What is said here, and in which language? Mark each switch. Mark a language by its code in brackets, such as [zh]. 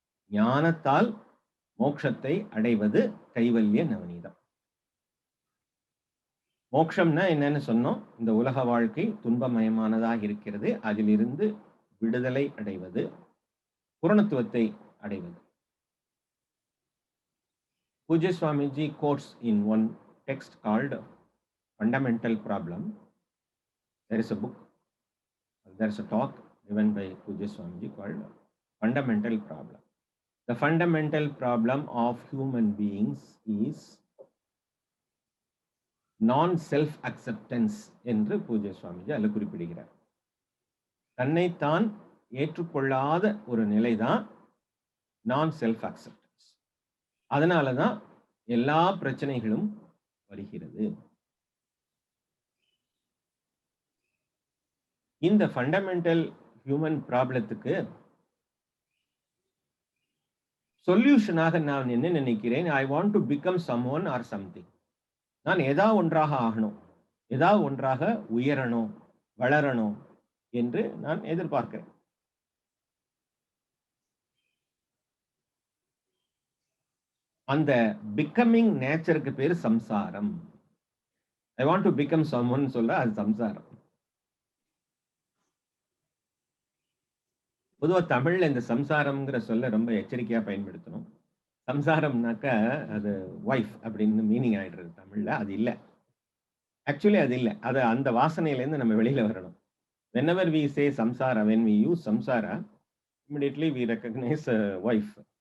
[ta] ஞானத்தால் மோட்சத்தை அடைவது கைவல்ய நவநீதம். மோட்சம்னா என்னன்னு சொன்னோம், இந்த உலக வாழ்க்கை துன்பமயமானதாக இருக்கிறது, அதிலிருந்து விடுதலை அடைவது, பூரணத்துவத்தை அடைவது. [en] Pujya Swamiji quotes in one text called Fundamental Problem. There is a book, there is a talk given by Pujya Swamiji called Fundamental Problem. The fundamental problem of human beings is non-self acceptance [ta] என்று பூஜ்ய சுவாமிஜி அதில் குறிப்பிடுகிறார். தன்னைத்தான் ஏற்றுக்கொள்ளாத ஒரு நிலைதான் நான் self acceptance. அதனாலதான் எல்லா பிரச்சனைகளும் வருகிறது. இந்த ஃபண்டமெண்டல் ஹியூமன் ப்ராப்ளத்துக்கு சொல்யூஷனாக நான் என்ன நினைக்கிறேன், [en] I want to become someone or something. [ta] நான் ஏதாவது ஒன்றாக ஆகணும், ஏதாவது ஒன்றாக உயரணும், வளரணும் என்று நான் எதிர்பார்க்கிறேன். அந்த பிகமிங் நேச்சருக்கு பேரு சம்சாரம். [en] I want to become someone [ta] சொல்ல அது சம்சாரம். பொதுவா தமிழ்ல இந்த சம்சாரம்ங்கிற சொல்ல ரொம்ப எச்சரிக்கையா பயன்படுத்தணும். சம்சாரம்னாக்க அது ஒய்ஃப் அப்படின்னு மீனிங் ஆயிடுறது தமிழ்ல. அது இல்லை, ஆக்சுவலி அது இல்லை. அது அந்த வாசனையிலேருந்து நம்ம வெளியில வரணும். [en] whenever we say samsara, when we use samsara, immediately we recognize wife.